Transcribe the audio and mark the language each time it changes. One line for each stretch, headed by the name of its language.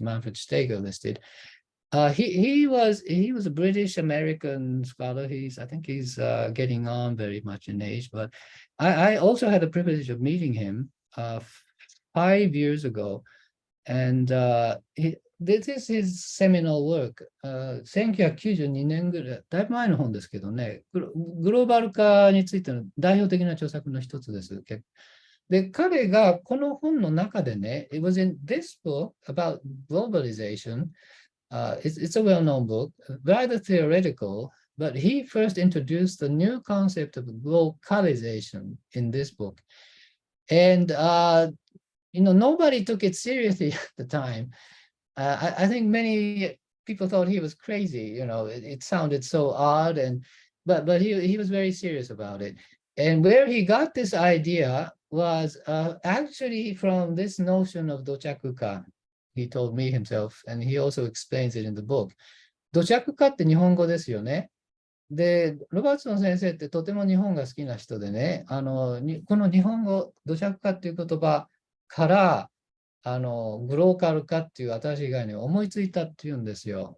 English: Manfred Steger listed. He was a British American scholar. I think he's getting on very much in age. But I also had the privilege of meeting him 5 years ago, and this is his seminal work.
Japanese: 1992年ぐらい、だいぶ前の本ですけどね、グローバル化についての代表的な著作の一つです。で、彼がこの本の中でね、
English: it was in this book about globalization. It's a well-known book, rather theoretical, but he first introduced the new concept of localization in this book. And, nobody took it seriously at the time. I think many people thought he was crazy. It sounded so odd, but he was very serious about it. And where he got this idea was actually from this notion of dochakuka. He told me himself, and he also explains it in the book.
Japanese: 土着化って日本語ですよね。で、ロバーツの先生ってとても日本が好きな人でね、この日本語、土着化っていう言葉から、グローカル化っていう新しい概念を思いついたっていうんですよ。